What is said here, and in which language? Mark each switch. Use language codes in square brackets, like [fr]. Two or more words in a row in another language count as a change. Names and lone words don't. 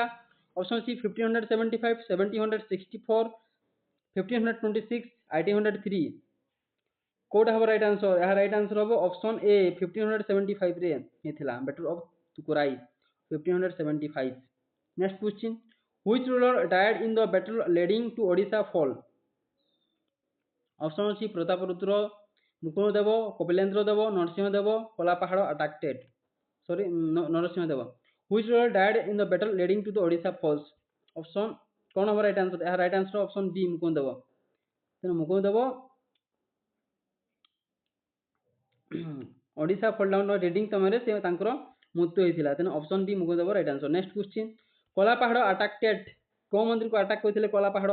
[or] ଅପସନ୍ ଅଛି 1575, 1764, 1526, 1803। କୋଉଟା ହେବ [en] right answer? [or] ଏହା [en] right answer ହେବ option A [or] 1575 ରେ ହେଇଥିଲା [en] battle of Tukaroi [or] 1575। [en] next question, which ruler died in the battle leading to Odisha fall? [or] ଅପସନ୍ ଅଛି ପ୍ରତାପରୁଦ୍ର, ମୁକୁନ୍ଦଦେବ, କପିଳେନ୍ଦ୍ର ଦେବ, ନରସିଂହ ଦେବ, କଳାପାହାଡ଼ ଆଟାକ୍ଟେଡ୍। ନରସିଂହ ଦେବ। [en] which ruler died in the battle leading to the Odisha falls? [or] ଅପସନ୍ କ'ଣ ହେବ [en] right answer? [or] ଏହା [en] right answer option B [or] ମୁକୁନ୍ଦଦେବ। ତେଣୁ ମୁକୁନ୍ଦଦେବ ଓଡ଼ିଶା [en] fall down [or] ରିଡିଂ ସମୟରେ ସେ ତାଙ୍କର ମୃତ୍ୟୁ ହୋଇଥିଲା। ତେଣୁ [en] option B [or] ମୁକୁନ୍ଦଦେବ [en] right answer. next question, [or] କଳାପାହାଡ଼ ଆଟାକ୍ଟେଡ୍ କେଉଁ ମନ୍ଦିରକୁ ଆଟାକ୍ କରିଥିଲେ କଳାପାହାଡ଼?